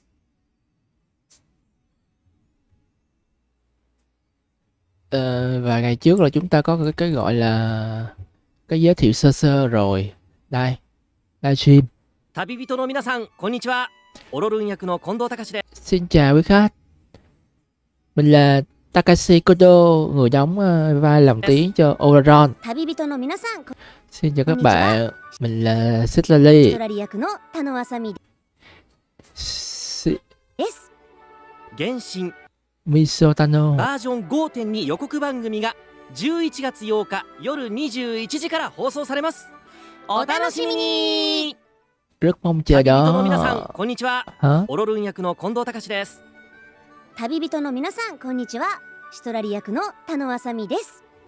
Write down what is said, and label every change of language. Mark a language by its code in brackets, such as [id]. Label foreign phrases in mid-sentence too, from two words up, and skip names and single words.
[vi] Vài ngày trước là chúng ta có cái gọi là cái giới thiệu sơ sơ rồi. Đây, livestream. [ja] 旅人の皆さん、こんにちは。オロルン役の近藤隆です。 [vi] Xin chào quý khách. Mình là Takashi Kodo, người đóng vai lồng tiếng cho Ororon. [ja] 旅人の皆さん、 [vi] Xin chào các bạn. Mình là Sitlali. [ja] ストラリ役の田野あさみです。原神 Misotano. バージョン 5.2 予告番組が11月8日夜21時から放送されます。お楽しみに。 [vi] Rất mong chờ [ja] 旅人の皆さん、 [vi] đó. [ja] こんにちは。 [vi] Hả? [ja] オロルン役の近藤隆です。旅人の皆さん、こんにちは。シトラリ役の田野あさみです。